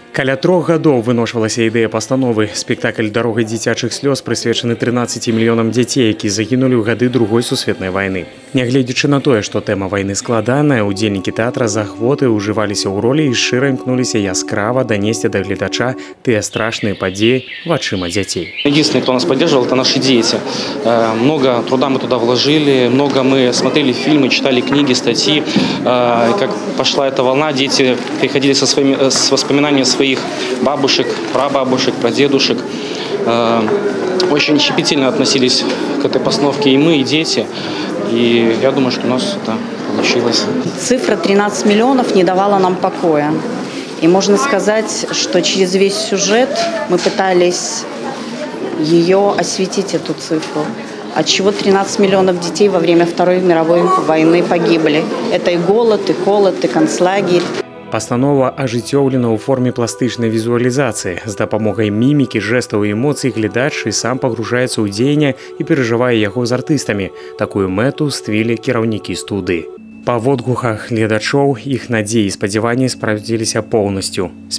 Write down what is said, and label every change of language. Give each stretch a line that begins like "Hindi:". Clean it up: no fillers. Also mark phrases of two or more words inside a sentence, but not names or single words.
Belarusian: Каля 3 гадоў выношвалася ідэя пастановы. Спектакль «Дарога дзіцячых слёз» прысвечаны 13 мільёнам дзяцей, які загінулі ў гады Другой сусветнай вайны. Нягледзячы на тое, што тэма вайны складаная, удзельнікі тэатра з ахвоты ўжываліся ў ролі і шчыра імкнуліся яскрава данесці да гледача тыя страшныя падзеі вачыма дзяцей.
Russian: Единственный, кто нас поддерживал, это наши дети. Много труда мы туда вложили, много мы смотрели фильмы, читали книги, статьи. Как пошла эта волна, дети приходили с воспоминаниями своих бабушек, прабабушек, прадедушек. Очень щепетильно относились к этой постановке и мы, и дети. И я думаю, что у нас это получилось. Цифра 13 миллионов не давала нам покоя. И можно сказать, что через весь сюжет мы пытались ее осветить, эту цифру. Отчего 13 миллионов детей во время Второй мировой войны погибли. Это и голод, и холод, и концлагерь.
Belarusian: Пастанова ажыццёўлена ў форме пластычнай візуалізацыі. З дапамогай мімікі, жэстаў і эмоцый глядач і сам пагружаецца ў дзеянне і перажывае яго з артыстамі. Такую мэту ствілі кіраўнікі студыі. Па водгуках гледачоў іх надзеі і спадзяванні спраўдзіліся поўнасцю.